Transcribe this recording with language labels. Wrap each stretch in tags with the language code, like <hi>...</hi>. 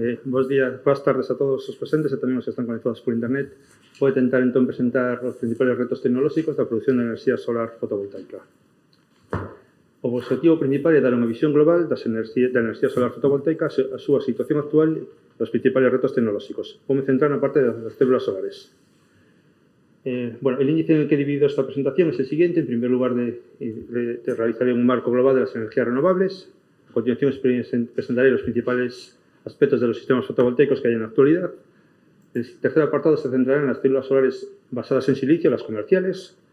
<gl>Boas tardes a todos os presentes e tamén os que están conectados por internet. Vou tentar entón presentar os principales retos tecnolóxicos da produción de enerxía solar fotovoltaica. O objetivo principal é dar unha visión global da enerxía solar fotovoltaica, a súa situación actual e os principales retos tecnolóxicos. Vou me centrar na parte das células solares.</gl> <es>El índice en el que he dividido esta presentación es el siguiente. En primer lugar, realizaré un marco global de las energías renovables. A continuación, presentaré los principales aspectos de los sistemas fotovoltaicos que hay en la actualidad. El tercer apartado se centrará en las células solares basadas en silicio, las comerciales.</es>